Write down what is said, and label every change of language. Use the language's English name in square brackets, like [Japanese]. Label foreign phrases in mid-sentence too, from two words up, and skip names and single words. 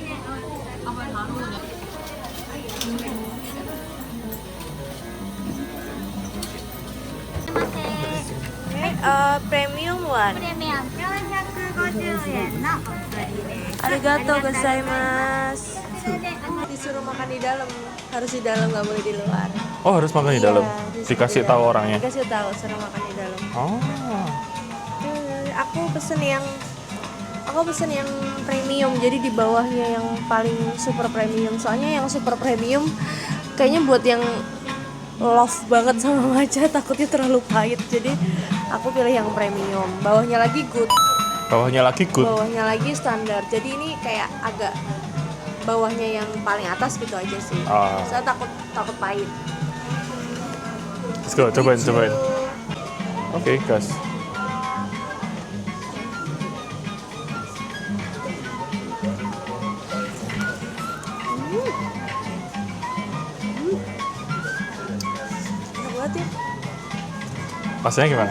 [English] Premium one. [Japanese] プレミアム450円のお釣りです。ありがとうございます. 途中でお [Indonesian] Disuruh makan di dalam, harus di dalam, nggak boleh di luar. Oh, harus makan di Iya, dalam. disuruh Dikasih di tahu dalam. orangnya. Dikasih tahu, suruh makan di dalam. Oh. Aku pesen yang premium, jadi di bawahnya yang paling super premium. Soalnya yang super premium kayaknya buat yang love banget sama matcha, takutnya terlalu pahit. Jadi aku pilih yang premium. Bawahnya lagi good, Bawahnya lagi good. bawahnya lagi standar. Jadi ini kayak agak bawahnya yang paling atas gitu aja sih. Ah. Saya takut pahit. [English] Let's go, [Indonesian] cobain. Oke, gas. Enak banget ya. Rasanya gimana?